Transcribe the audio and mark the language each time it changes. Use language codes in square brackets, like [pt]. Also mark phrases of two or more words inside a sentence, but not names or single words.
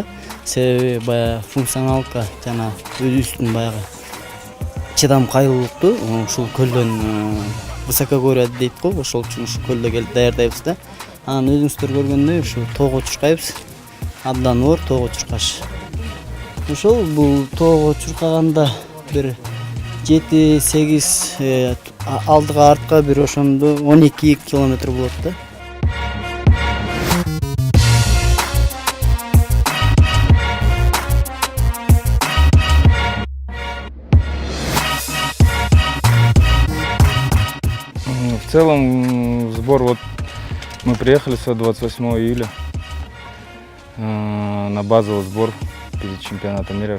[ky] Себеби баягы функционалка жана өзүбүздүн баягы чыдамкайлуулукту ушул көлдөн высокогорье дейт го, ошол үчүн ушул көлдө келип даярдайбыз да. Анан өзүңүздөр көргөндөй ушу тоого чуркайбыз. Абдан оор тоого чуркаш. Ошол бул тоого чуркаганда бир 7-8 алдыга артка бир ошондо 12 километр болот да. [ru] В целом сбор, вот мы приехали с 28 июля на базовый сбор перед чемпионатом мира.